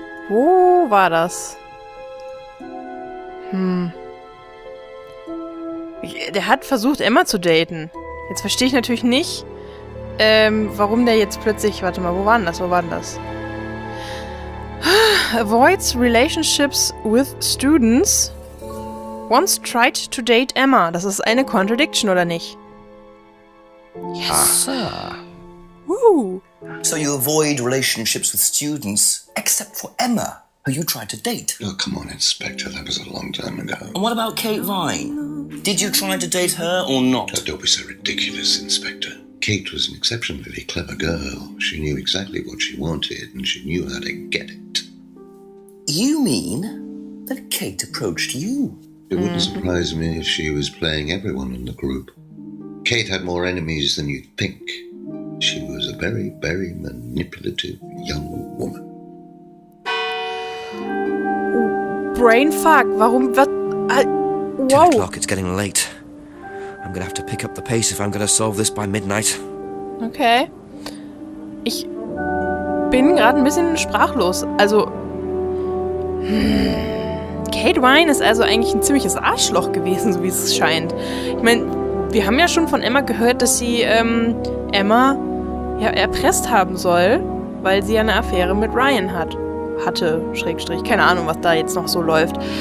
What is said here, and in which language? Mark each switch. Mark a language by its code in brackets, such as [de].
[de] Wo war das? Der hat versucht, Emma zu daten. Jetzt verstehe ich natürlich nicht, warum der jetzt plötzlich... Warte mal, wo war denn das? [en] Avoids relationships with students. Once tried to date Emma. [de] Das ist eine Contradiction, oder nicht? [en] Yes, sir. Woo! So you avoid relationships with students, except for Emma, who you tried to date. Oh, come on, Inspector. That was a long time ago. And what about Kate Vine? Did you try to date her or not? Oh, don't be so ridiculous, Inspector. Kate was an exceptionally clever girl. She knew exactly what she wanted, and she knew how to get it. You mean that Kate approached you? It wouldn't surprise me if she was playing everyone in the group. Kate had more enemies than you'd think. She was a very, very manipulative young woman. [de] Brainfuck, warum... Was, [en] 10 wow. o'clock, it's getting late. I'm gonna have to pick up the pace if I'm gonna solve this by midnight. Okay. [de] Ich bin gerade ein bisschen sprachlos. Also... Kate Vine ist also eigentlich ein ziemliches Arschloch gewesen, so wie es scheint. Ich meine, wir haben ja schon von Emma gehört, dass sie Emma ja erpresst haben soll, weil sie ja eine Affäre mit Ryan hatte, Schrägstrich, keine Ahnung, was da jetzt noch so läuft.